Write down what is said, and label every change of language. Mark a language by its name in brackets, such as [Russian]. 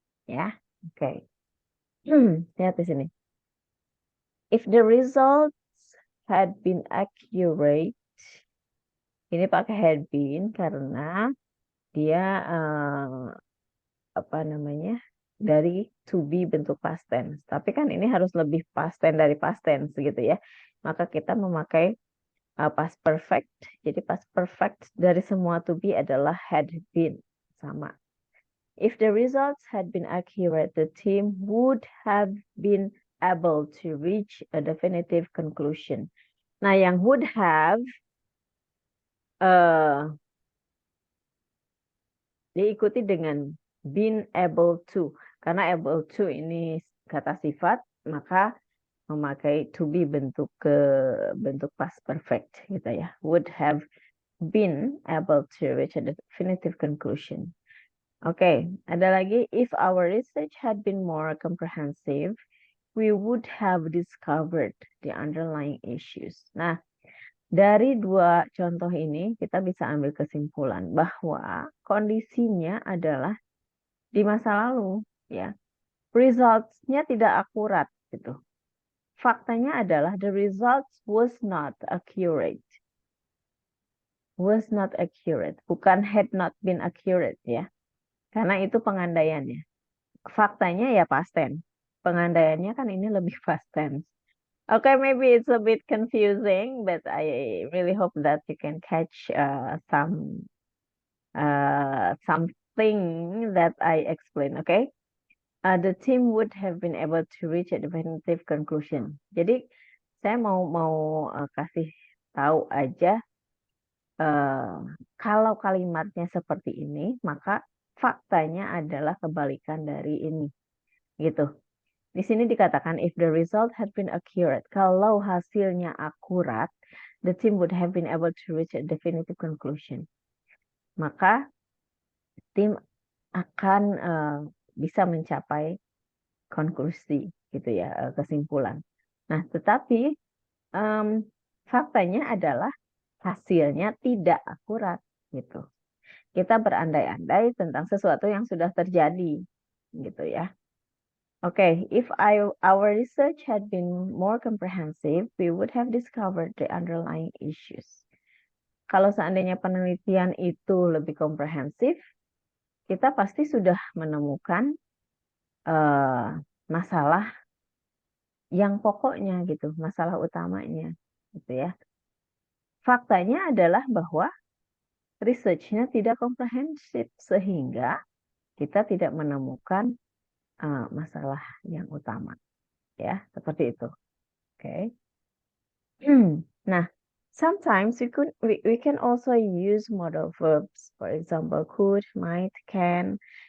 [Indonesian] Ya, oke. Lihat di sini. [English] If the results had been accurate, [Indonesian] ini pakai had been karena dia apa namanya, dari to be bentuk past tense. Tapi kan ini harus lebih past tense dari past tense gitu ya. Maka kita memakai past perfect. Jadi past perfect dari semua to be adalah had been, sama. [English] If the results had been accurate, the team would have been able to reach a definitive conclusion. [Indonesian] Nah, yang would have diikuti dengan been able to. Karena able to ini kata sifat, maka memakai to be bentuk past perfect gitu ya. [English] Would have been able to reach a definitive conclusion. [Indonesian] Oke, ada lagi, [English] if our research had been more comprehensive, we would have discovered the underlying issues. [Indonesian] Nah, dari dua contoh ini kita bisa ambil kesimpulan bahwa kondisinya adalah di masa lalu, ya. Results-nya tidak akurat gitu. Faktanya adalah [English] the results was not accurate. Was not accurate, bukan had not been accurate ya. [Indonesian] Karena itu pengandaiannya. Faktanya ya past tense. Pengandaiannya kan ini lebih past tense. [English] Okay, maybe it's a bit confusing, but I really hope that you can catch something that I explain. Okay, the team would have been able to reach a definitive conclusion. [Indonesian] Jadi saya mau kasih tahu aja kalau kalimatnya seperti ini, maka faktanya adalah kebalikan dari ini, gitu. Di sini dikatakan [English] if the result had been accurate, [Indonesian] kalau hasilnya akurat, [English] the team would have been able to reach a definitive conclusion. [Indonesian] Maka tim akan bisa mencapai konklusi, gitu ya, kesimpulan. Nah, tetapi faktanya adalah hasilnya tidak akurat, gitu. Kita berandai-andai tentang sesuatu yang sudah terjadi, gitu ya. [English] Okay, if our research had been more comprehensive, we would have discovered the underlying issues. [Indonesian] Kalau seandainya penelitian itu lebih komprehensif, kita pasti sudah menemukan masalah yang pokoknya gitu, masalah utamanya, gitu ya. Faktanya adalah bahwa research-nya tidak komprehensif sehingga kita tidak menemukan masalah yang utama, ya, seperti itu. Oke. [English] Nah, sometimes we can also use modal verbs, for example could, might, can.